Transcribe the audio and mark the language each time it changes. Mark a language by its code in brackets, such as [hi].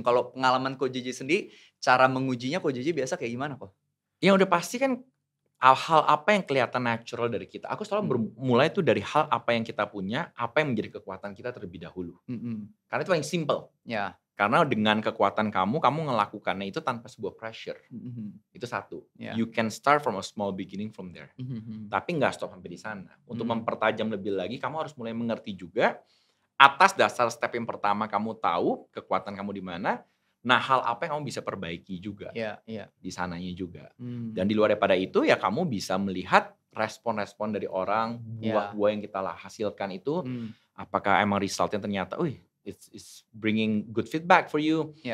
[id] Kalau pengalaman Ko JJ sendiri, cara mengujinya Ko JJ biasa kayak gimana kok? Yang udah pasti kan hal-hal apa yang kelihatan natural dari kita. Aku selalu bermulai tuh dari hal apa yang kita punya, apa yang menjadi kekuatan kita terlebih dahulu. Karena itu paling simple. Karena dengan kekuatan kamu ngelakukannya itu tanpa sebuah pressure. Itu satu. [en] You can start from a small beginning from there. [id] Tapi nggak stop sampai di sana. Untuk mempertajam lebih lagi, kamu harus mulai mengerti juga atas dasar step yang pertama kamu tahu kekuatan kamu di mana, Nah, hal apa yang kamu bisa perbaiki juga di sananya juga. Hmm. Dan di luar daripada itu ya kamu bisa melihat respon-respon dari orang, buah-buah yang kita hasilkan itu, apakah emang resultnya ternyata, [en] it's bringing good feedback for you.